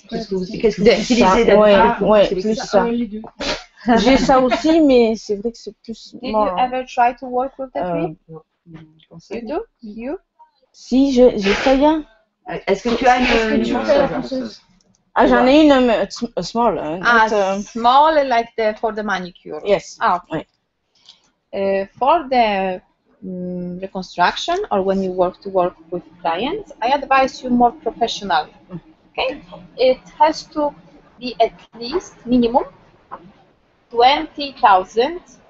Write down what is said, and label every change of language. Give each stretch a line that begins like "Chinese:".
French: Qu'est-ce que vous utilisez d'habitude? Ouais, plus ça. J'ai ça aussi, mais c'est vrai que c'est plus.
English: Did you ever try to work with the drill? You do? You?
French: Si, j'essaye. Est-ce que tu as une ponceuse? Ah, j'en ai une small.
English: Small, like for the manicure. Yes. Ah, okay. For the reconstruction or when you work with clients, I advise you more professional. Okay, it has to be at least minimum 20,000.